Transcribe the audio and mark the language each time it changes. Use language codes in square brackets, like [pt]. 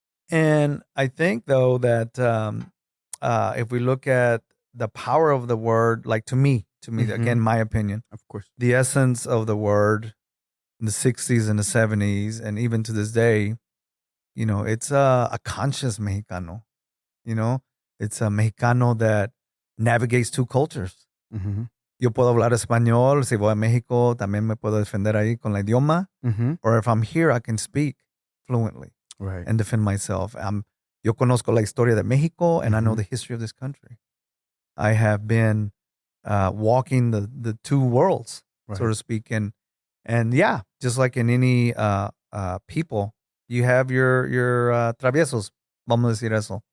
[en] And I think though that if we look at the power of the word, like to me, again, my opinion, of course, the essence of the word in the 60s and the 70s, and even to this day, it's a conscious Mexicano. It's a Mexicano that navigates two cultures. Mm-hmm. [es] Yo puedo hablar español, si voy a México, también me puedo defender ahí con el idioma. Mm-hmm. [en] Or if I'm here, I can speak fluently and defend myself. [es] Yo conozco la historia de México, [en] and I know the history of this country. I have been walking the two worlds, so to speak. And yeah, just like in any people, you have your [es] traviesos, vamos a decir eso.